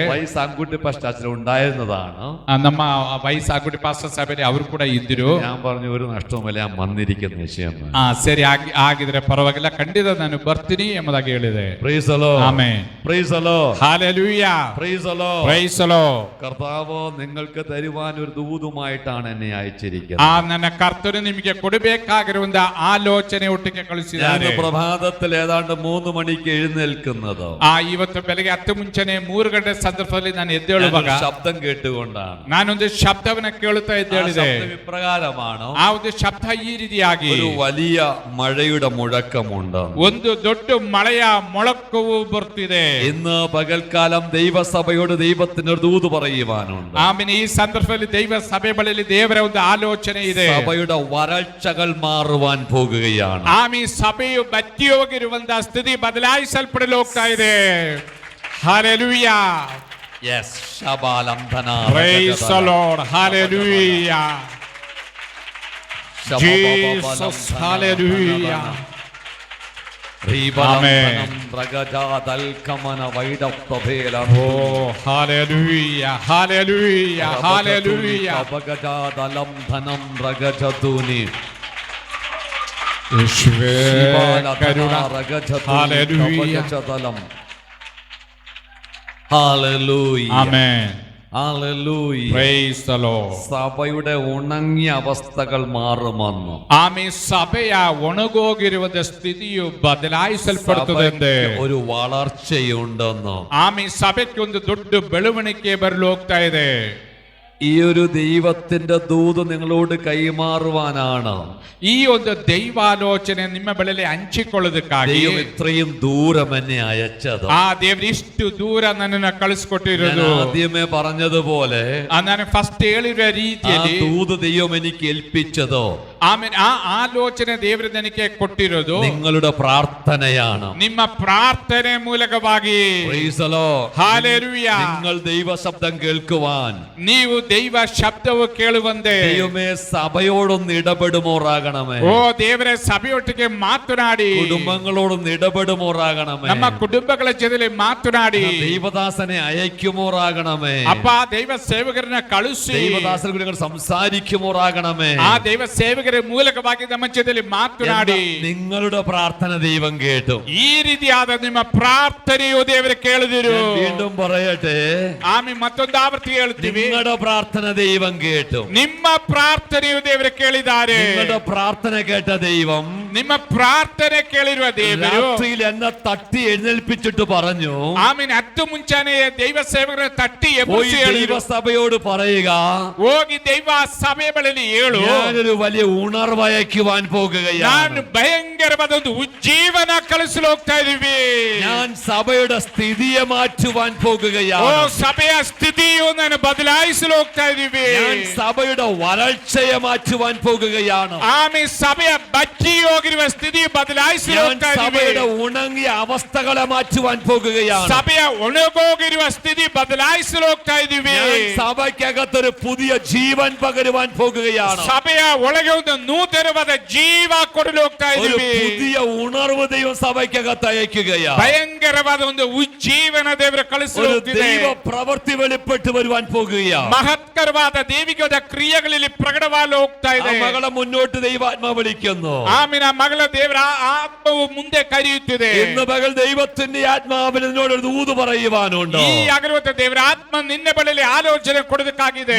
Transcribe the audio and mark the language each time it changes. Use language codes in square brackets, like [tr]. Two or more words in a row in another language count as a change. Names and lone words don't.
[kn] ವೈಸ್ ಆಂಗುಟ್ಟಿ ಪಾಸ್ಟರ್ ഉണ്ടായിരുന്നതാണ്. ನಮ್ಮ ವೈಸ್ ಆಂಗುಟ್ಟಿ ಪಾಸ್ಟರ್ ಸಭೆಯಲ್ಲಿ ಅವರು ಕೂಡ ಇದ್ದರು. [ml] ഞാൻ പറഞ്ഞു ഒരു നഷ്ടവുമില്ല, ഞാൻ വന്നിരിക്കുന്ന വിഷയം. [kn] ಸರಿ, ಆಗಿದ್ರೆ ಪರವಾಗಿಲ್ಲ, ಖಂಡಿತ ನಾನು ಬರ್ತೀನಿ ಎಂಬುದಾಗಿ ಹೇಳಿದೆ. [en] Praise the Lord. [kn] ಆಮೆನ್. [en] Praise the Lord. [ml] ഹല്ലേലൂയ. [en] Praise the Lord. Praise the Lord. [ml] കർത്താവ് നിങ്ങൾക്ക് തരുവാൻ ഒരു ദൂതുമായിട്ടാണ് എന്നെ അയച്ചിരിക്കുന്നത്. [kn] ನನ್ನ ಕರ್ತನು ನಿಮಗೆ ಕೊಡಬೇಕಾಗಿರುವಂತ ಆಲೋಚನೆ ಒಟ್ಟಿಗೆ ಕಳಿಸಿದ್ದಾರೆ. [ml] പ്രഭാതത്തിൽ ഏതാണ്ട് 3 മണിക്ക് എഴുന്നേൽക്കുന്നത് [kn] ಇವತ್ತು ಬೆಳಗ್ಗೆ 10 ಮುಂಚೆನೆ 3 ಗಂಟೆ ಸಂದರ್ಭದಲ್ಲಿ ನಾನು ಎದ್ದೇಳುವಾಗ [ml] ശബ്ദം കേട്ടുകൊണ്ടാണ്. [kn] ನಾನೊಂದು ಶಬ್ದವನ್ನ ಕೇಳುತ್ತಾ ಎದ್ದೇಳಿದೆ. [ml] ഇപ്രകാരമാണ്, [kn] ಆ ಒಂದು ಶಬ್ದ ಈ ರೀತಿಯಾಗಿ, [ml] ഒരു വലിയ മഴയുടെ മുഴക്കമുണ്ട്. [kn] ಒಂದು ದೊಡ್ಡ ಮಳೆಯ ಮೊಳಕವು ಬರ್ತಿದೆ. [ml] ഇന്ന് പകൽക്കാലം ദൈവസഭയോട് ദൈവത്തിന് ഒരു ദൂത് പറയുവാനുണ്ട്. [kn] ಆಮೇಲೆ ಈ ಸಂದರ್ಭದಲ್ಲಿ ದೈವ ಸಭೆ ಬಳಿಯಲ್ಲಿ ದೇವರ ಒಂದು ಆಲೋಚನೆ ಇದೆ. [ml] സഭയുടെ വരൾച്ചകൾ മാറുവാൻ പോകുകയാണ്. [kn] ಆಮೇಲೆ ಸಭೆಯು ಬತ್ತಿ ಹೋಗಿರುವಂತಹ ಸ್ಥಿತಿ ಬದಲಾಯಿಸಲ್ಪಡಲು ಹೋಗ್ತಾ ಇದೆ. ಹಲ್ಲೆಲೂಯಾ. Yes, ಶಬಾಲಂಧನ. [en] Praise the Lord. Hallelujah. Jesus, hallelujah. Amen. Oh, hallelujah, hallelujah, hallelujah. [ml] യേശുവേ കരുണ. [en] Hallelujah. Hallelujah. Amen. Hallelujah. Praise the Lord. [ml] സഭയുടെ ഉണങ്ങിയ അവസ്ഥകൾ മാറുമെന്ന്. [kn] ആമേൻ. ಸಭೆಯ ಒಣಗೋಗಿರುವದ ಸ್ಥಿತಿಯು ಬದಲಾಯಿಸಲ್ಪಡುತ್ತದೆ. [ml] ഒരു വളർച്ചയുണ്ടെന്ന്. ആമേൻ. [kn] സഭയ്ക്ക് ಒಂದು ದೊಡ್ಡ ಬೆಳವಣಿಗೆ ಬರಲು ಹೋಗ್ತಾ ಇದೆ. [ml] ഈ ഒരു ദൈവത്തിന്റെ ദൂത് നിങ്ങളോട് കൈമാറുവാനാണ് [kn] ഈ ಒಂದು ದೈವಾಲೋಚನೆ ನಿಮ್ಮ ಬಳಿಯಲ್ಲಿ ಹಂಚಿಕೊಳ್ಳೋದಕ್ಕಾಗಿ [ml] ദൈവം ഇത്രയും ദൂരം എന്നെ അയച്ചത്. [kn] ದೇವರು ಇಷ್ಟು ದೂರ ನನ್ನನ್ನು ಕಳಿಸಿಕೊಟ್ಟಿರೋದು. [ml] ആദ്യമേ പറഞ്ഞതുപോലെ [kn] ನಾನು ಫಸ್ಟ್ ಹೇಳಿರುವ ರೀತಿಯಲ್ಲಿ [ml] ദൂത് ദൈവം എനിക്ക് ഏൽപ്പിച്ചതോ, [kn] ಆಮೇಲೆ ಆ ಆಲೋಚನೆ ದೇವರು ನನಗೆ ಕೊಟ್ಟಿರೋದು [ml] നിങ്ങളുടെ പ്രാർത്ഥനയാണ്. [kn] ನಿಮ್ಮ ಪ್ರಾರ್ಥನೆ ಮೂಲಕವಾಗಿ. [en] Praise the Lord. Hallelujah. [ml] നിങ്ങൾ ദൈവ ശബ്ദം കേൾക്കുവാൻ, [kn] ನೀವು ದೈವ ಶಬ್ದವು ಕೇಳುವಂತೆ [ml] ദൈവമേ സഭയോടൊന്ന് ഇടപെടുമോറാകണമേ. [kn] ಓ ದೇವರೇ, ಸಭೆಯೊಟ್ಟಿಗೆ ಮಾತನಾಡಿ, [ml] കുടുംബങ്ങളോടൊന്ന് ഇടപെടുമോറാകണമേ. [kn] ನಮ್ಮ ಕುಟುಂಬಗಳ ಜೊತೆಲಿ ಮಾತನಾಡಿ, [ml] ദൈവദാസനെ അയക്കുമോറാകണമേ. [kn] ಅಪ್ಪ ದೈವ ಸೇವಕರನ್ನ ಕಳುಹಿಸಿ, [ml] ദൈവദാസനെ നിങ്ങൾ സംസാരിക്കുമോറാകണമേ. [kn] ಆ ದೈವ ಸೇವಕರ ಮೂಲಕವಾಗಿ ನಮ್ಮ ಜೊತೆಲಿ ಮಾತನಾಡಿ. [ml] നിങ്ങളുടെ പ്രാർത്ഥന ദൈവം കേട്ടു. [kn] ಈ ರೀತಿಯಾದ ನಿಮ್ಮ ಪ್ರಾರ್ಥನೆಯು ದೇವರು ಕೇಳಿದಿರು. [ml] വീണ്ടും പറയട്ടെ, [kn] ಆಮೇಲೆ ಮತ್ತೊಂದು ಆವರ್ತಿ ಹೇಳ್ತೀವಿ, [ml] നിങ്ങളുടെ പ്രാർത്ഥന ദൈവം കേട്ടു. [kn] ನಿಮ್ಮ ಪ್ರಾರ್ಥನೆಯು ದೇವರು ಕೇಳಿದ್ದಾರೆ. [ml] നിങ്ങളുടെ പ്രാർത്ഥന കേട്ട ദൈവം, [kn] ನಿಮ್ಮ ಪ್ರಾರ್ಥನೆ ಕೇಳಿರುವ ದೇವರು [ml] രാത്രിയിൽ എന്നെ തട്ടി എഴുന്നേൽപ്പിച്ചിട്ട് പറഞ്ഞു, [kn] ಆಮೇಲೆ 10 ಮುಂಚಾನೆ ದೈವ ಸೇವಕರನ್ನ ತಟ್ಟಿ [ml] പോയി [kn] ಎಬ್ಬಿಸಿ [ml] ദൈവസഭയോട് പറയുക, [kn] ಹೋಗಿ ದೈವ ಸಭೆ ಬಳಿಯಲ್ಲಿ ಹೇಳು, [ml] ഞാനൊരു വലിയ ഉണർവയക്കുവാൻ പോകുകയാണ്. [kn] ನಾನು ಭಯಂಕರವಾದ ಒಂದು ಉಜ್ಜೀವನ ಕಳಿಸಲು ಹೋಗ್ತಾ ಇದೀವಿ. [ml] ഞാൻ സഭയുടെ സ്ഥിതിയെ മാറ്റുവാൻ [kn] ಓ [ml] പോകുകയാണ്. [kn] ಸಭೆಯ ಸ್ಥಿತಿಯು ನಾನು ಬದಲಾಯಿಸಲು ಹೋಗ್ತಾ ಇದೀವಿ. ഞാൻ സഭയുടെ വരൾച്ചയെ മാറ്റുവാൻ പോകുകയാണ്. ಆಮೇಲೆ ಸಭೆಯ ಬಚ್ಚಿ ಹೋಗಿರುವ ಸ್ಥಿತಿ ಬದಲಾಯಿಸಲು [ml] ഞാൻ [kn] ಹೋಗ್ತಾ [ml] സഭയുടെ [kn] ಇದೀವಿ. [ml] ഉണങ്ങിയ അവസ്ഥകളെ മാറ്റുവാൻ പോകുകയാണ്. [kn] ಸಭೆಯ ಒಣಗೋಗಿರುವ ಸ್ಥಿತಿ ಬದಲಾಯಿಸಲು ಹೋಗ್ತಾ ಇದೀವಿ. [ml] ഞാൻ സഭയ്ക്കകത്തൊരു പുതിയ ജീവൻ പകരുവാൻ പോകുകയാണ്. [kn] ಸಭೆಯ ಒಳಗೆ ಒಂದು ನೂತನವಾದ ಜೀವ ಕೊಡಲು ಹೋಗ್ತಾ [ml] ഒരു [kn] ಇದೀವಿ. [ml] പുതിയ ഉണർവ് ദൈവം സഭയ്ക്കകത്ത് അയക്കുകയാണ്. [kn] ಭಯಂಕರವಾದ ಒಂದು ಉಜ್ಜೀವನ ದೇವರ ಕಳಿಸಲು [ml] ഒരു [kn] ಹೋಗ್ತಿದೆ. [ml] ദൈവ പ്രവൃത്തി വെളിപ്പെട്ട് വരുവാൻ പോകുകയാണ്. [kn] ಮಹತ್ಕರವಾದ ದೈವಿಕವಾದ ಕ್ರಿಯೆಗಳಲ್ಲಿ ಪ್ರಕಟವಾಗಲು ಹೋಗ್ತಾ [ml] ആ [kn] ಇದೆ. [ml] മകളെ മുന്നോട്ട് ദൈവാത്മ വിളിക്കുന്നു. [kn] ಆಮೇಲೆ ಆ ಮಗಳ ದೇವರ ಆತ್ಮವು ಮುಂದೆ ಕರೆಯುತ್ತಿದೆ. [ml] ഇന്ന് പകൽ ദൈവത്തിന്റെ ആത്മാവിൽ നിന്നോട് ഒരു ദൂത് പറയുവാനുണ്ട്. [kn] ಈ ಆಗಿರುವಂತ ದೇವರ ಆತ್ಮ ನಿನ್ನ ಬಳಿಯಲ್ಲಿ ಆಲೋಚನೆ ಕೊಡೋದಕ್ಕಾಗಿದೆ.